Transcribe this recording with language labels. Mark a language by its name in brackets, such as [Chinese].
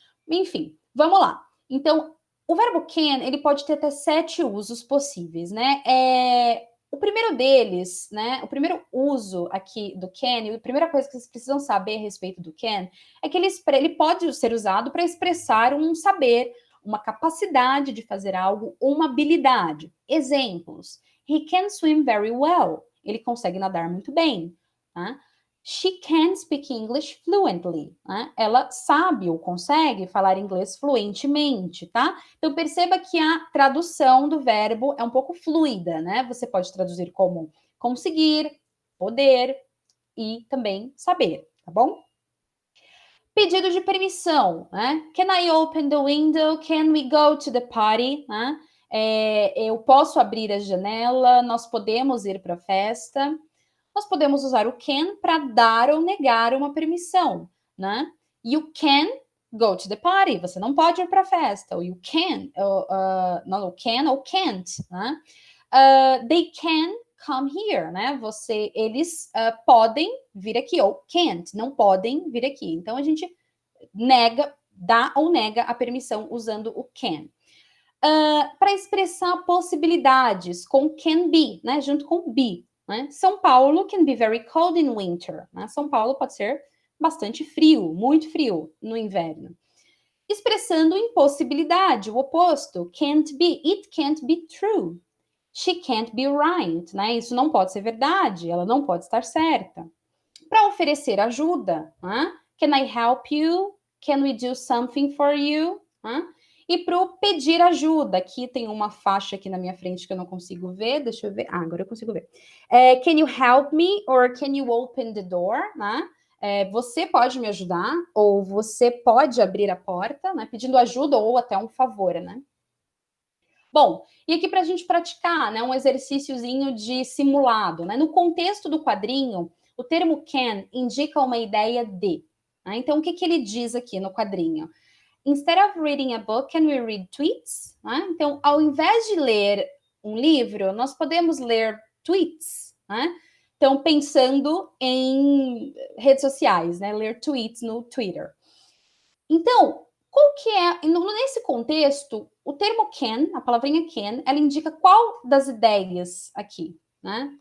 [Portuguese] Enfim, vamos lá. Então, o verbo can, ele pode ter até 7 usos possíveis, né? O primeiro deles, né? O primeiro uso aqui do can, a primeira coisa que vocês precisam saber a respeito do can é que ele pode ser usado para expressar um saber, uma capacidade de fazer algo, uma habilidade. [English] Exemplos: He can swim very well. [Portuguese] Ele consegue nadar muito bem. Tá? [English] She can speak English fluently. [Portuguese] Né? Ela sabe ou consegue falar inglês fluentemente, tá? Então perceba que a tradução do verbo é um pouco fluida, né? Você pode traduzir como conseguir, poder e também saber, tá bom? Pedido de permissão, né? [English] Can I open the window? Can we go to the party? Né? [Portuguese] Eu posso abrir a janela? Nós podemos ir para a festa? Nós podemos usar o can para dar ou negar uma permissão, né? [English] You can go to the party. [Portuguese] Você não pode ir para a festa. Ou you can, não, can ou can't, né? [English] They can come here, [Portuguese] né? Eles podem vir aqui, ou can't, não podem vir aqui. Então a gente dá ou nega a permissão usando o can. Para expressar possibilidades com can be, né? Junto com be. Né? [English] São Paulo can be very cold in winter. [Portuguese] Né? São Paulo pode ser bastante frio, muito frio no inverno. Expressando impossibilidade, o oposto, [English] can't be, it can't be true. She can't be right, [Portuguese] né? Isso não pode ser verdade, ela não pode estar certa. Para oferecer ajuda, né? [English] Can I help you? Can we do something for you? [Portuguese] Né? E para o pedir ajuda, aqui tem uma faixa aqui na minha frente que eu não consigo ver, deixa eu ver, agora eu consigo ver. [English] Can you help me? Or can you open the door? Né? [Portuguese] Você pode me ajudar? Ou você pode abrir a porta, né? Pedindo ajuda ou até um favor, né? Bom, e aqui para a gente praticar, né, um exercíciozinho de simulado, né? No contexto do quadrinho, o termo can indica uma ideia de. Né? Então, o que ele diz aqui no quadrinho? [English] Instead of reading a book, can we read tweets? [Portuguese] Né? Então, ao invés de ler um livro, nós podemos ler tweets. Né? Então, pensando em redes sociais, né? Ler tweets no Twitter. Então, qual que é, nesse contexto, o termo can, a palavrinha can, ela indica qual das ideias aqui, né?